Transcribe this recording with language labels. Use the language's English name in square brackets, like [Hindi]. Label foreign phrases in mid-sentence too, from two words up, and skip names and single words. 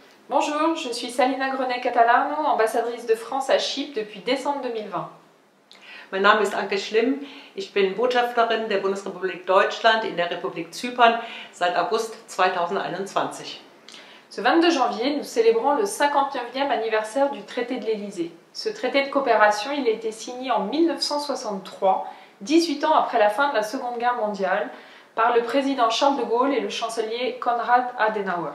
[French] Bonjour, je suis Salina Grenet-Catalano, ambassadrice de France à Chypre depuis décembre 2020. [German] Mein Name ist Anke Schlimm, ich bin Botschafterin der Bundesrepublik Deutschland in der Republik Zypern seit August 2021. [French] Ce 22 janvier, nous célébrons le 59e anniversaire du traité de l'Élysée. Ce traité de coopération, il a été signé en 1963, 18 ans après la fin de la Seconde Guerre mondiale, par le président Charles de Gaulle et le chancelier Konrad Adenauer.